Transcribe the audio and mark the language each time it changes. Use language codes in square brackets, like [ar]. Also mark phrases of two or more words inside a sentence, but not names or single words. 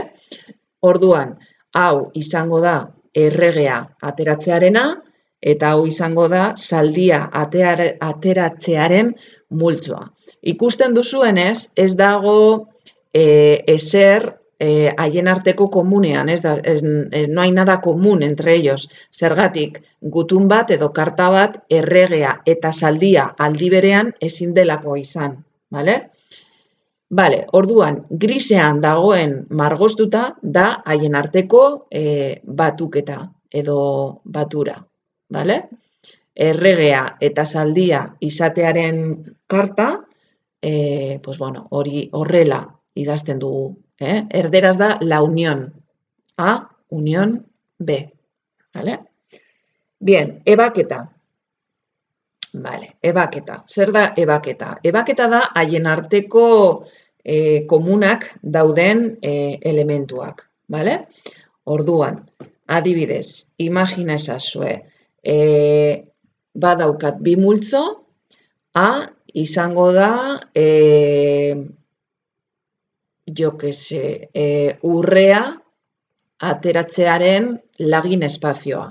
[eu] Orduan, hau izango da erregea ateratzearena, eta hau izango da zaldia ateratzearen multzoa. Ikusten duzuenez, ez dago ezer haien arteko komunean, [es] no hay nada común entre ellos. [eu] Zergatik, gutun bat edo karta bat erregea eta zaldia aldi berean ezin delako izan. Bale, orduan, grisean dagoen margostuta da haien arteko batuketa edo batura. Bale? Erregea eta zaldia izatearen karta, hori horrela idazten dugu. Erderaz da [es] la unión. A unión B. ¿Vale? Bien, [eu] ebaketa. Vale, ebaketa. Zer da ebaketa? Ebaketa da haien arteko komunak dauden elementuak. Vale? Orduan, adibidez, imagina ezazue, badaukat bi multzo, A izango da, urrea ateratzearen lagin espazioa.